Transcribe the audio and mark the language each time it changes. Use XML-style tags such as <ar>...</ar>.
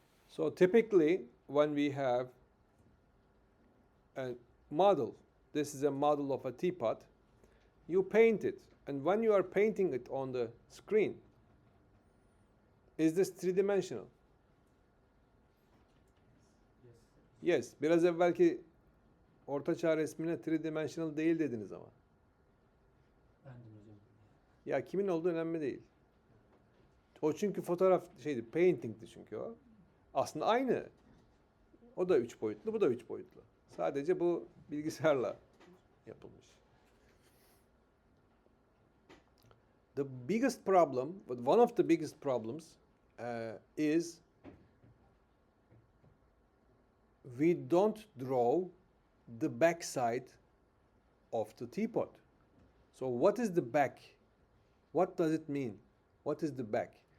<en>So typically, when we have a model, this is a model of a teapot, you paint it. And when you are painting it on the screen, is this three-dimensional? Yes.</en> <tr>Biraz evvelki ortaçağ resmine three-dimensional değil dediniz ama. Ya kimin olduğu önemli değil. O çünkü fotoğraf painting'ti çünkü o. Aslında aynı. O da 3 boyutlu, bu da 3 boyutlu. Sadece bu bilgisayarla yapılmış.</tr> <en>The biggest problem, one of the biggest problems is we don't draw the back side of the teapot. So what is the back? What does it mean? What is the back?</en>